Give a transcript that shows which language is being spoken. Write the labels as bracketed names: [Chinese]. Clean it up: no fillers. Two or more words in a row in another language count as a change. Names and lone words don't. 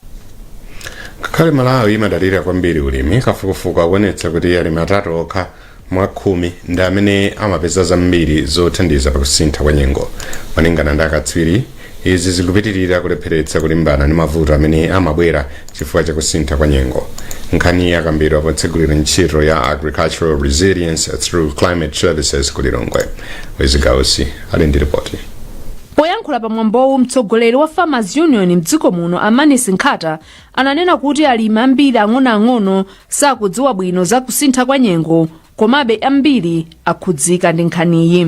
[Nyanja] Ngakhale Malawi imadalira kwambiri ulimi, kafukufuku akuonetsa kuti alimi atatu okha mwa 10 ndi amene amapeza zambiri zothandiza pakusintha kwa nyengo. Malingana ndi akatswiri, izi zikupitirira kulepheretsa kulimbana ndi mavuto amene amabwera chifukwa cha kusintha kwa nyengo. Nkhani yakambidwa potsegulira ntchito ya [English] agricultural resilience through climate services [Nyanja] ku Lilongwe. Wezigausi ali ndi ripoti. Poyankhula pa mwambowu, mtsogoleri wa Farmers Union mdziko muno Anenesa Nkhata ananena kuti alimi ambiri ang'onoang'ono sakudziwa bwino za kusintha kwa nyengo, komabe ambiri akhudzika ndi nkhaniyi.